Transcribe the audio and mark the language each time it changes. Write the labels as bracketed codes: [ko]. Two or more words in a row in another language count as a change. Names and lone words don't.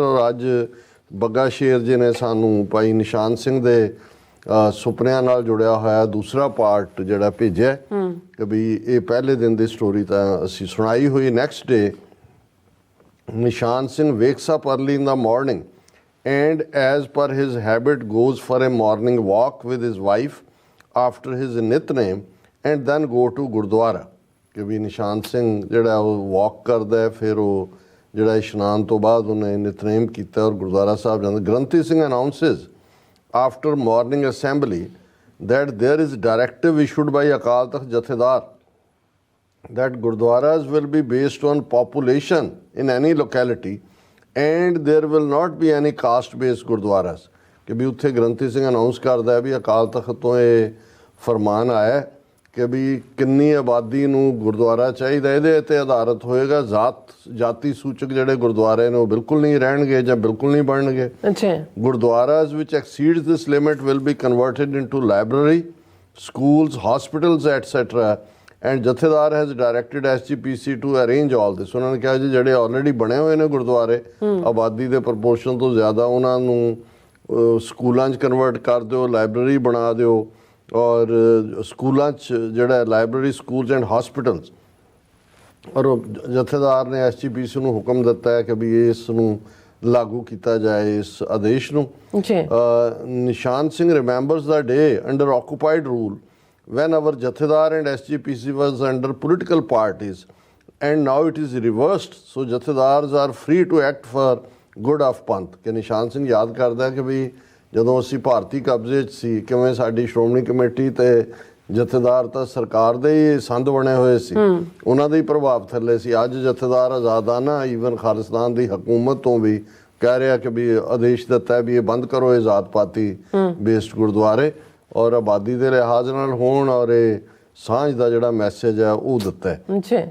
[pa] ਔਰ ਅੱਜ ਬੱਗਾ ਸ਼ੇਰ ਜੀ ਨੇ ਸਾਨੂੰ ਭਾਈ ਨਿਸ਼ਾਨ ਸਿੰਘ ਦੇ ਸੁਪਨਿਆਂ ਨਾਲ ਜੁੜਿਆ ਹੋਇਆ ਦੂਸਰਾ ਪਾਰਟ ਜਿਹੜਾ ਭੇਜਿਆ ਕਿ ਵੀ ਇਹ ਪਹਿਲੇ ਦਿਨ ਦੀ ਸਟੋਰੀ ਤਾਂ ਅਸੀਂ ਸੁਣਾਈ ਹੋਈ। [en] next day ਨਿਸ਼ਾਨ ਸਿੰਘ wakes up early in the morning and as per his habit goes for a morning walk with his wife after his nitnem and then go to ਗੁਰਦੁਆਰਾ। [pa] ਕਿ ਵੀ ਨਿਸ਼ਾਨ ਸਿੰਘ ਜਿਹੜਾ ਉਹ ਵਾਕ ਕਰਦਾ ਹੈ, ਫਿਰ ਉਹ ਜਿਹੜਾ ਇਸ਼ਨਾਨ ਤੋਂ ਬਾਅਦ ਉਹਨੇ ਨਿਤਨੇਮ ਕੀਤਾ ਔਰ ਗੁਰਦੁਆਰਾ ਸਾਹਿਬ ਜਾਂਦਾ। [en] ਗ੍ਰੰਥੀ ਸਿੰਘ ਅਨਾਊਂਸਿਸ after morning assembly that there is directive issued by ਅਕਾਲ ਤਖਤ ਜਥੇਦਾਰ that gurdwaras will be based on population in any locality and there will not be any caste based ਗੁਰਦੁਆਰਾਸ। [pa] ਕਿ ਵੀ ਉੱਥੇ ਗ੍ਰੰਥੀ ਸਿੰਘ ਅਨਾਊਂਸ ਕਰਦਾ ਹੈ ਵੀ ਅਕਾਲ ਤਖਤ ਤੋਂ ਇਹ ਫਰਮਾਨ ਆਇਆ ਕਿ ਵੀ ਕਿੰਨੀ ਆਬਾਦੀ ਨੂੰ ਗੁਰਦੁਆਰਾ ਚਾਹੀਦਾ, ਇਹਦੇ 'ਤੇ ਆਧਾਰਿਤ ਹੋਏਗਾ। ਜਾਤੀ ਸੂਚਕ ਜਿਹੜੇ ਗੁਰਦੁਆਰੇ ਨੇ ਉਹ ਬਿਲਕੁਲ ਨਹੀਂ ਰਹਿਣਗੇ ਜਾਂ ਬਿਲਕੁਲ ਨਹੀਂ ਬਣਨਗੇ। [en] ਗੁਰਦੁਆਰਾਸ which exceeds this limit will be converted into library, schools, hospitals etc and jathedar has directed SGPC to arrange all this. [pa] ਉਹਨਾਂ ਨੇ ਕਿਹਾ ਜੀ ਜਿਹੜੇ ਆਲਰੇਡੀ ਬਣੇ ਹੋਏ ਨੇ ਗੁਰਦੁਆਰੇ ਆਬਾਦੀ ਦੇ ਪ੍ਰਪੋਰਸ਼ਨ ਤੋਂ ਜ਼ਿਆਦਾ, ਉਹਨਾਂ ਨੂੰ ਸਕੂਲਾਂ 'ਚ ਕਨਵਰਟ ਕਰ ਦਿਓ, ਲਾਇਬ੍ਰੇਰੀ ਬਣਾ ਦਿਓ, ਔਰ ਸਕੂਲਾਂ 'ਚ ਜਿਹੜਾ [en] library schools and hospitals. [pa] ਔਰ ਜਥੇਦਾਰ ਨੇ ਐਸਜੀਪੀਸੀ ਨੂੰ ਹੁਕਮ ਦਿੱਤਾ ਹੈ ਕਿ ਵੀ ਇਸ ਨੂੰ ਲਾਗੂ ਕੀਤਾ ਜਾਏ, ਇਸ ਆਦੇਸ਼ ਨੂੰ। [en] ਨਿਸ਼ਾਨ ਸਿੰਘ remembers the day under occupied rule when our jathedar and SGPC was under political parties, and now it is reversed, so jathedars are free to act for good of ਪੰਥ। [pa] ਕਿ ਨਿਸ਼ਾਨ ਸਿੰਘ ਯਾਦ ਕਰਦਾ ਕਿ ਵੀ ਜਦੋਂ ਅਸੀਂ ਭਾਰਤੀ ਕਬਜ਼ੇ 'ਚ ਸੀ, ਕਿਵੇਂ ਸਾਡੀ ਸ਼੍ਰੋਮਣੀ ਕਮੇਟੀ ਤੇ ਜਥੇਦਾਰ ਤਾਂ ਸਰਕਾਰ ਦੇ ਹੀ ਸੰਦ ਬਣੇ ਹੋਏ ਸੀ, ਉਹਨਾਂ ਦੇ ਹੀ ਪ੍ਰਭਾਵ ਥੱਲੇ ਸੀ। ਅੱਜ ਜਥੇਦਾਰ ਆਜ਼ਾਦਾਨਾ ਈਵਨ ਖਾਲਿਸਤਾਨ ਦੀ ਹਕੂਮਤ ਤੋਂ ਵੀ ਕਹਿ ਰਿਹਾ ਕਿ ਵੀ ਆਦੇਸ਼ ਦਿੱਤਾ ਵੀ ਇਹ ਬੰਦ ਕਰੋ ਇਹ ਜ਼ਾਤ ਪਾਤੀ ਬੇਸਡ ਗੁਰਦੁਆਰੇ, ਔਰ ਆਬਾਦੀ ਦੇ ਲਿਹਾਜ਼ ਨਾਲ ਹੋਣ, ਔਰ ਇਹ ਸਾਂਝ ਦਾ ਜਿਹੜਾ ਮੈਸੇਜ ਹੈ ਉਹ ਦਿੱਤਾ ਹੈ।